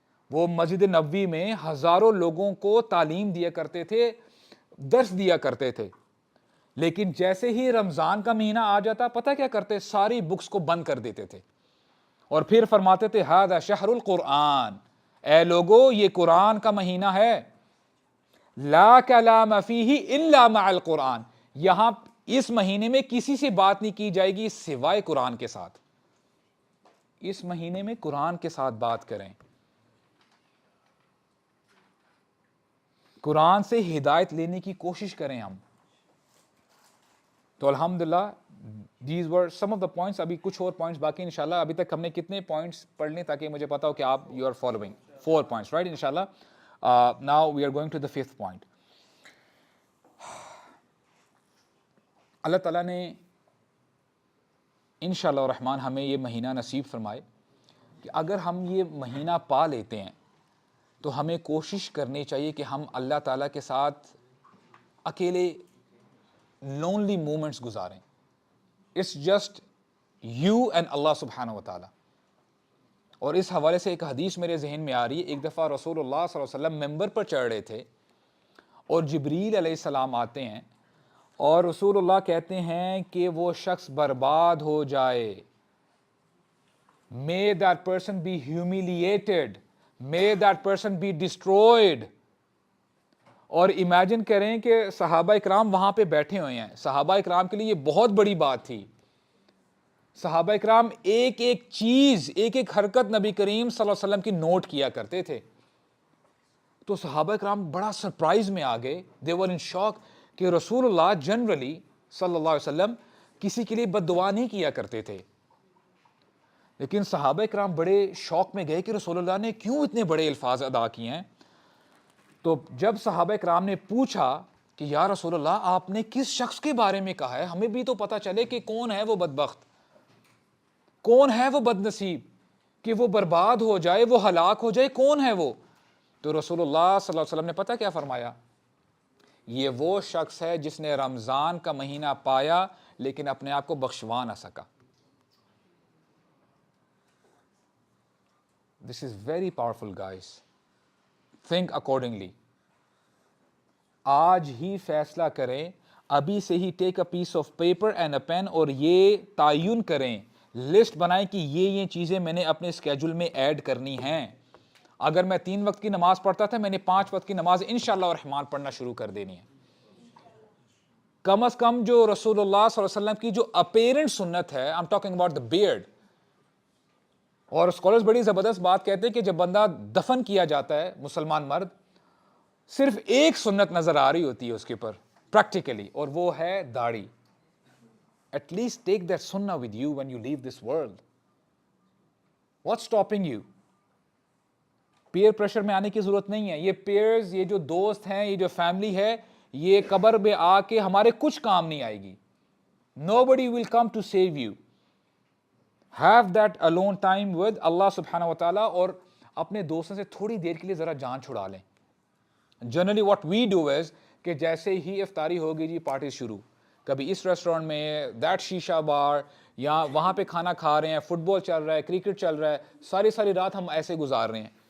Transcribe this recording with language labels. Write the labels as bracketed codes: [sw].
[ur] وہ مسجد نبوی میں ہزاروں لوگوں کو تعلیم دیا کرتے تھے, درس دیا کرتے تھے, لیکن جیسے ہی رمضان کا مہینہ آ جاتا پتہ کیا کرتے, ساری بکس کو بند کر دیتے تھے اور پھر فرماتے تھے [ar] ھذا شہر القرآن, [ur] اے لوگو یہ قرآن کا مہینہ ہے, [ar] لا کلام فیہ الا مع القرآن, [ur] یہاں اس مہینے میں کسی سے بات نہیں کی جائے گی سوائے قرآن کے ساتھ. اس مہینے میں قرآن کے ساتھ بات کریں, قرآن سے ہدایت لینے کی کوشش کریں ہم. [en] تو الحمدللہ these were some of the points. [ur] ابھی کچھ اور پوائنٹس باقی انشاءاللہ. ابھی تک ہم نے کتنے پوائنٹس پڑھ لیں تاکہ مجھے پتا ہو کہ آپ [en] you are following 4 points, right? [ur] انشاءاللہ. [en] Now we are going to the 5th point. [ur] اللہ تعالیٰ نے انشاءاللہ الرحمن ہمیں یہ مہینہ نصیب فرمائے کہ اگر ہم یہ مہینہ پا لیتے ہیں تو ہمیں کوشش کرنی چاہیے کہ ہم اللہ تعالیٰ کے ساتھ اکیلے لونلی مومنٹس گزاریں. [en] it's just you and [ur] اللہ سبحانہ و تعالیٰ. اور اس حوالے سے ایک حدیث میرے ذہن میں آ رہی ہے. ایک دفعہ رسول اللہ صلی اللہ علیہ وسلم ممبر پر چڑھ رہے تھے اور جبریل علیہ السلام آتے ہیں اور رسول اللہ کہتے ہیں کہ وہ شخص برباد ہو جائے. [en] May that person be humiliated. May that person be destroyed. [ur] اور امیجن کریں کہ صحابہ اکرام وہاں پہ بیٹھے ہوئے ہیں. صحابہ اکرام کے لیے یہ بہت بڑی بات تھی. صحابہ اکرام ایک ایک چیز, ایک ایک حرکت نبی کریم صلی اللہ علیہ وسلم کی نوٹ کیا کرتے تھے. تو صحابہ اکرام بڑا سرپرائز میں آ گئے. [en] They were in shock [ur] کہ رسول اللہ جنرلی صلی اللہ علیہ وسلم کسی کے لیے بد دعا نہیں کیا کرتے تھے, لیکن صحابہ اکرام بڑے شوق میں گئے کہ رسول اللہ نے کیوں اتنے بڑے الفاظ ادا کیے ہیں. تو جب صحابہ اکرام نے پوچھا کہ یا رسول اللہ آپ نے کس شخص کے بارے میں کہا ہے, ہمیں بھی تو پتہ چلے کہ کون ہے وہ بدبخت, کون ہے وہ بد نصیب کہ وہ برباد ہو جائے, وہ ہلاک ہو جائے, کون ہے وہ. تو رسول اللہ صلی اللہ علیہ وسلم نے پتہ کیا فرمایا, یہ وہ شخص ہے جس نے رمضان کا مہینہ پایا لیکن اپنے آپ کو بخشوا نہ سکا. [en] This is very powerful, guys. Think accordingly. [ur] آج ہی فیصلہ کریں, ابھی سے ہی [en] take a piece of paper and a pen, [ur] اور یہ تعین کریں, لسٹ بنائیں کہ یہ چیزیں میں نے اپنے اسکیجول میں ایڈ کرنی ہیں. اگر میں 3 وقت کی نماز پڑھتا تھا, میں نے 5 وقت کی نماز انشاءاللہ الرحمن پڑھنا شروع کر دینی ہے. کم از کم جو رسول اللہ صلی اللہ علیہ وسلم کی جو اپیرنٹ سنت ہے, [en] I'm talking about the beard. [ur] اور اسکالرز بڑی زبردست بات کہتے ہیں کہ جب بندہ دفن کیا جاتا ہے, مسلمان مرد, صرف ایک سنت نظر آ رہی ہوتی ہے اس کے اوپر پریکٹیکلی, اور وہ ہے داڑھی. [en] At least take that sunnah with you when you leave this world. What's stopping you? [ur] Peer pressure میں آنے کی ضرورت نہیں ہے. یہ پیئرز, یہ جو دوست ہیں, یہ جو فیملی ہے, یہ قبر میں آ کے ہمارے کچھ کام نہیں آئے گی. [en] Nobody will come to save you. Have that alone time with Allah subhanahu wa ta'ala, اور [ur] اپنے دوستوں سے تھوڑی دیر کے لیے ذرا جان چھڑا لیں. Generally [en] what we do is [ur] کہ جیسے ہی افطاری ہوگی جی پارٹی شروع, کبھی اس ریسٹورینٹ میں, دیٹ شیشہ بار, یا وہاں پہ کھانا کھا رہے ہیں, فٹ بال چل رہا ہے, کرکٹ چل رہا ہے, ساری رات ہم ایسے گزار رہے ہیں.